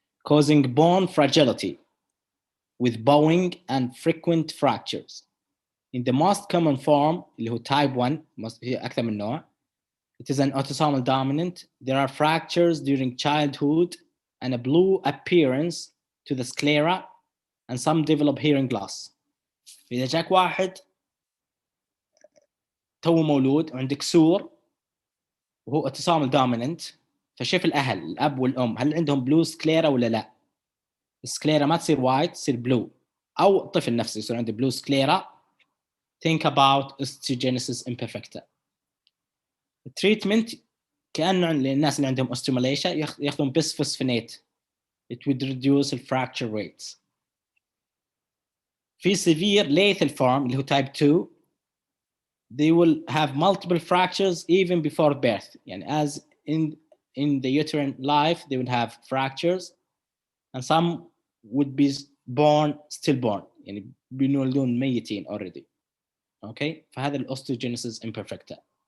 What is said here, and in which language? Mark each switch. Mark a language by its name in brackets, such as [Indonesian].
[English] Causing bone fragility with bowing and frequent fractures. In the most common form [Arabic] اللي هو [English] type 1 [Arabic] هي أكثر من نوع. [English] It is an autosomal dominant. There are fractures during childhood and a blue appearance to the sclera and some develop hearing loss. [Arabic] إذا جاك واحد تو مولود وعنده كسور وهو autosomal dominant فشوف الأهل الأب والأم هل عندهم بلو سكليرا ولا لا. السكليرا ما تصير وايت تصير بلو أو الطفل نفسه يصير عنده بلو سكليرا. [English] Think about osteogenesis imperfecta. [Arabic] التريتمنت كأنه للناس اللي عندهم osteomalacia ياخذون bisphosphonate. [English] It would reduce the fracture rates. [Arabic] في [English] severe lethal form [Arabic] اللي هو [English] type 2 they will have multiple fractures even before birth. [Arabic] يعني [English] as in the uterine life they would have fractures and some would be born stillborn [Arabic] يعني بينولدون ميتين [English] already. Okay. [Arabic] فهذا الاوستيوجينيسيس imperfecta.